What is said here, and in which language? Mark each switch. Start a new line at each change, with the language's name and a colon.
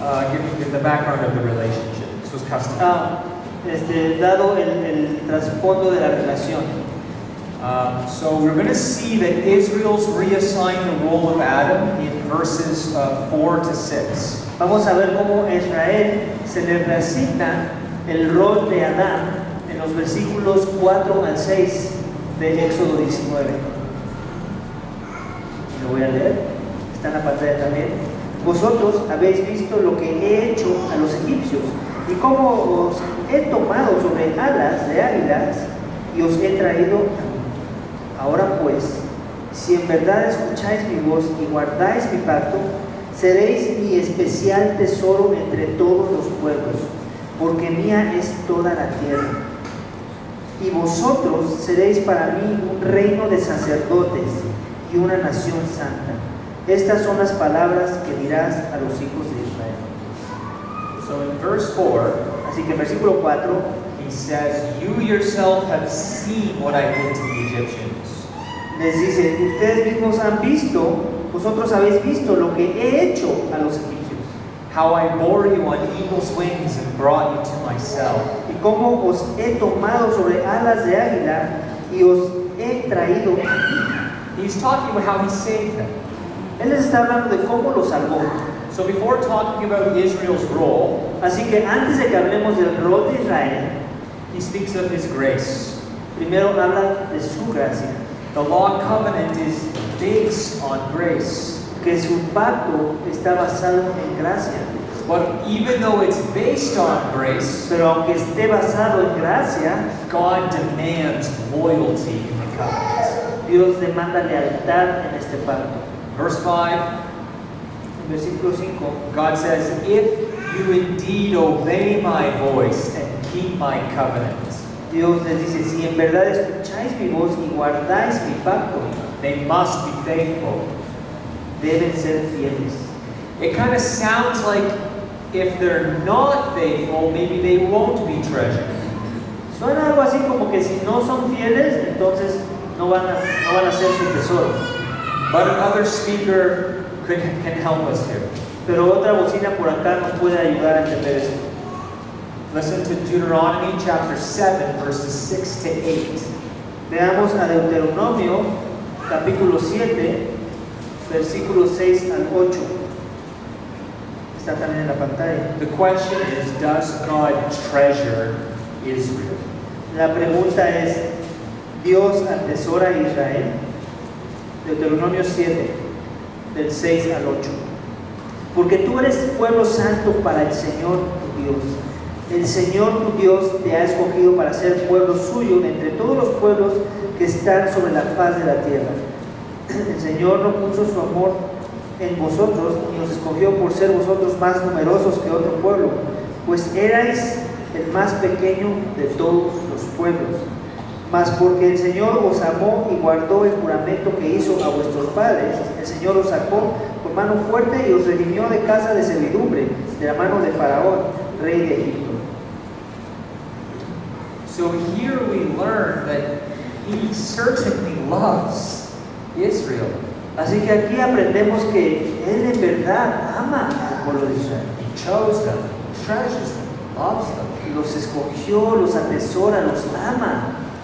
English: Giving the background of the relationship. This was customary.
Spanish: dado el trasfondo de la relación.
English: So we're going to see that Israel's reassigned the role of Adam in verses 4 to 6.
Spanish: Vamos a ver cómo Israel se le reasigna el rol de Adán en los versículos 4 al 6 de Éxodo 19. Lo voy a leer, está en la pantalla también. Vosotros habéis visto lo que he hecho a los egipcios y cómo os he tomado sobre alas de águilas y os he traído a mí. Ahora pues, si en verdad escucháis mi voz y guardáis mi pacto, seréis mi especial tesoro entre todos los pueblos, porque mía es toda la tierra. Y vosotros seréis para mí un reino de sacerdotes y una nación santa. Estas son las palabras que dirás a los hijos de Israel.
English: So in verse 4,
Spanish: Así que en versículo 4
English: he says, You yourself have seen what I did to the Egyptians.
Spanish: les dice, ustedes mismos han visto, vosotros habéis visto lo que he hecho a los egipcios,
English: How I bore you on eagle's wings and brought you to myself.
Spanish: y cómo os he tomado sobre alas de águila y os he traído aquí.
English: He's talking about how he saved them.
Spanish: Él les está hablando de cómo los salvó.
English: So before talking about Israel's role,
Spanish: Así que antes de que hablemos del rol de Israel,
English: he speaks of his grace.
Spanish: primero habla de su gracia,
English: The law covenant is based on grace.
Spanish: que su pacto está basado en gracia.
English: But even though it's based on grace,
Spanish: Pero aunque esté basado en gracia,
English: God demands loyalty in the covenant.
Spanish: Dios demanda lealtad en este pacto.
English: Verse 5,
Spanish: En versículo 5,
English: God says, If you indeed obey my voice and keep my covenant,
Spanish: Dios les dice, si en verdad escucháis mi voz y guardáis mi pacto,
English: they must be faithful.
Spanish: deben ser fieles.
English: It kind of sounds like if they're not faithful, maybe they won't be treasured.
Spanish: Suena algo así como que si no son fieles, entonces no van a ser su tesoro.
English: But another speaker can help us here.
Spanish: Pero otra bocina por acá nos puede ayudar a entender esto.
English: Listen to Deuteronomy chapter 7, verses 6 to 8.
Spanish: Veamos a Deuteronomio, capítulo 7, versículos 6 al 8. Está también en la pantalla.
English: The question is, does God treasure Israel?
Spanish: La pregunta es, ¿Dios atesora a Israel? Deuteronomio 7, del 6 al 8. Porque tú eres pueblo santo para el Señor tu Dios. El Señor tu Dios te ha escogido para ser pueblo suyo de entre todos los pueblos que están sobre la faz de la tierra. El Señor no puso su amor en vosotros y os escogió por ser vosotros más numerosos que otro pueblo, pues erais el más pequeño de todos los pueblos. Mas porque el Señor os amó y guardó el juramento que hizo a vuestros padres, el Señor os sacó con mano fuerte y os redimió de casa de servidumbre, de la mano de Faraón, rey de Egipto.
English: So here we learn that he certainly loves Israel.
Spanish: Así que aquí aprendemos que Él en verdad ama al pueblo de Israel.
English: He chose them, treasures them, loves them.
Spanish: Los escogió, los atesora, los ama.